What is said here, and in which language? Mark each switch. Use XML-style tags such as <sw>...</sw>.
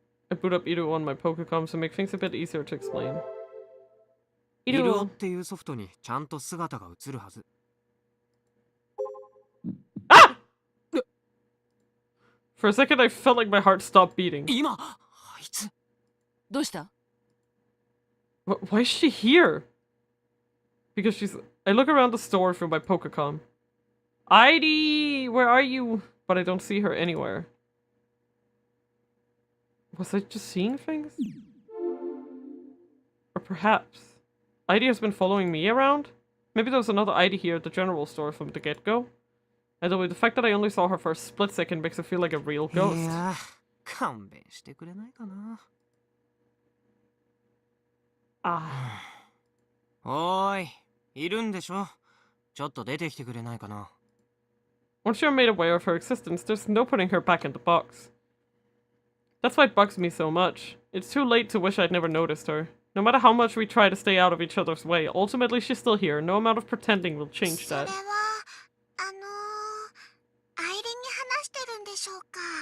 <en>I boot up Iruo on my Pokecom to make things a bit easier to explain.</en> <ja>イルオっていうソフトにちゃんと姿が映るはず。 Ah!</ja> <en>For a second, I felt like my heart stopped beating.</en> <ja>今、あいつ。どうした？</ja> <en>Why is she here? Because she's... I look around the store through my Pokecom. ID! Where are you? But I don't see her anywhere. Was I just seeing things? Or perhaps... ID has been following me around? Maybe there was another ID here at the general store from the get-go? Either way, the fact that I only saw her for a split second makes her feel like a real ghost.</en> <ja>いや、勘弁してくれないかな。 Ah. おーい、いるんでしょ。ちょっと出てきてくれないかな。</ja> <en>Once you're made aware of her existence, there's no putting her back in the box. That's why it bugs me so much. It's too late to wish I'd never noticed her. No matter how much we try to stay out of each other's way, ultimately she's still here. No amount of pretending will change that.</en> <ja>アイリンに話してるんでしょうか？</ja>